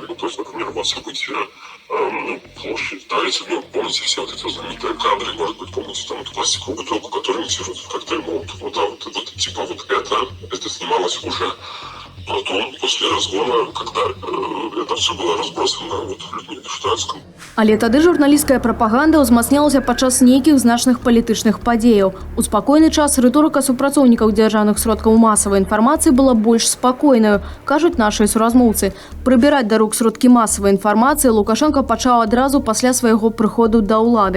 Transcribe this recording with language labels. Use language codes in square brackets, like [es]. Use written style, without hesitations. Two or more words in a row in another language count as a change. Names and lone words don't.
[ru] То есть, например, вот события площадь, да, если вы помните все вот эти знаменитые кадры, может быть, помните там эту пластиковую бутылку, которую имитируют коктейль Молотов. Вот, да, вот это снималось уже потом, после разгона, когда это все было разбросано людьми в штатском. [be] Але тады журналісцкая прапаганда ўзмацнялася падчас нейкіх значных палітычных падзеяў. У спакойны час рыторыка супрацоўнікаў дзяржаўных сродкаў масавай інфармацыі была больш спакойнаю, кажуць нашыя суразмоўцы. Прыбіраць да рук сродкі масавай інфармацыі Лукашенко пачаў адразу пасля свайго прыходу да ўлады.